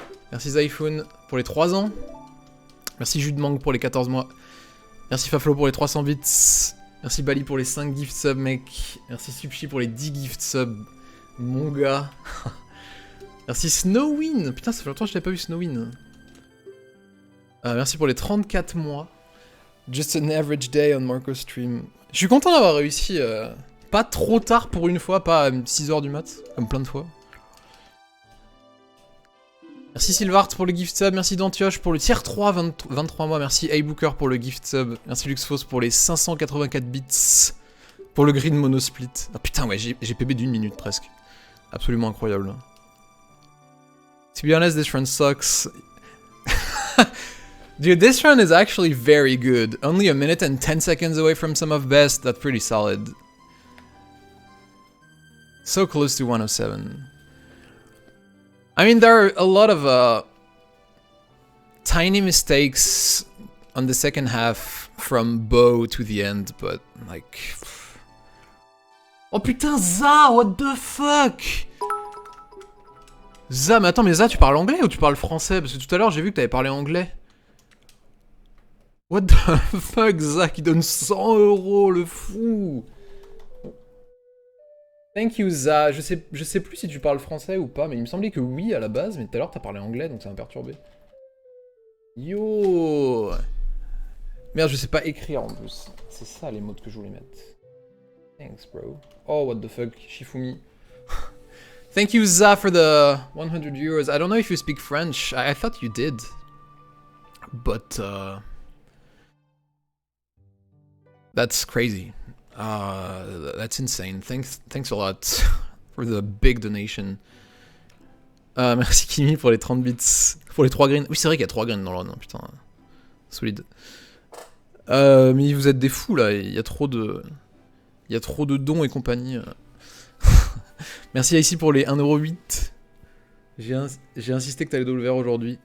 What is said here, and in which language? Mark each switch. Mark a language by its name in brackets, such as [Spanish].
[French] Merci Zyphone pour les 3 ans. Merci Judemang pour les 14 mois. Merci Faflo pour les 300 bits. Merci Bali pour les 5 gift subs, mec. Merci Subchi pour les 10 gift subs. Mon gars. Merci Snowwin. Putain, ça fait longtemps que je n'avais pas vu Snowwin. Merci pour les 34 mois. [English] Just an average day on Marco Stream. [French] Je suis content d'avoir réussi. Pas trop tard pour une fois, pas à 6 h du mat, comme plein de fois. Merci Sylvart pour le gift sub, merci Dantioche pour le tier 3, 23 mois, merci Booker pour le gift sub, merci Luxfos pour les 584 bits Pour le green monosplit. Ah putain, ouais, j'ai PB d'1 minute presque. Absolument incroyable. [English] To be honest, this run sucks. Dude, this run is actually very good. Only a minute and 10 seconds away from some of best. That's pretty solid. So close to 107. I mean, there are a lot of tiny mistakes on the second half from Bow to the end, but like... [French] Oh putain, [English] Za, what the fuck? [French] Za, mais attends, mais Za, tu parles anglais ou tu parles français? Parce que tout à l'heure, j'ai vu que t'avais parlé anglais. [English] What the fuck, [French] Za, qui donne 100 €, le fou. [English] Thank you, Za. [French] Je sais plus si tu parles français ou pas, mais il me semblait que oui à la base, mais tout à l'heure, t'as parlé anglais, donc ça m'a perturbé. Yo. Merde, je sais pas écrire en plus. C'est ça les mots que je voulais mettre. [English] Thanks, bro. Oh, what the fuck, Shifumi. Thank you, Za, for the 100 €. I don't know if you speak French. I thought you did. But, that's crazy. That's insane. Thanks a lot for the big donation. [French] Merci Kimi pour les 30 bits. Pour les 3 greens. Oui, c'est vrai qu'il y a 3 greens dans le run, putain. Solide. Mais vous êtes des fous là, il y a trop de... Il y a trop de dons et compagnie. Merci ici pour les 1,08 €. J'ai insisté que t'allais de l'ouvert aujourd'hui.